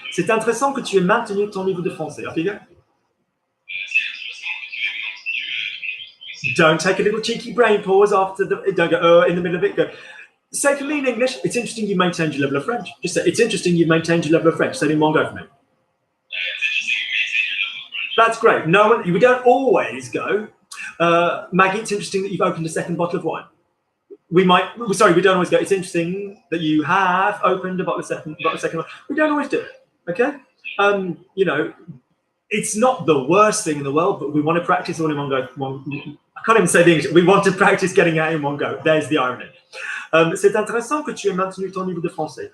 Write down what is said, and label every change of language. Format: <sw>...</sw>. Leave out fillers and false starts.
<fr>C'est intéressant que tu aies maintenu ton niveau de français.</fr> <en>Okay, go. Don't take a little cheeky brain pause after don't go in the middle of it. Go. Say for me in English, it's interesting you maintained your level of French. Just say, it's interesting you've maintained your level of French. Say it in one go for me. That's great. We don't always go. Maggie, it's interesting that you've opened a second bottle of wine. We don't always go. It's interesting that you have opened a bottle of second wine. We don't always do it. Okay. It's not the worst thing in the world, but we want to practice all in one go. I can't even say the English. We want to practice getting out in one go. There's the irony.</en> <fr>C'est intéressant que tu aies maintenu ton niveau de français.</fr>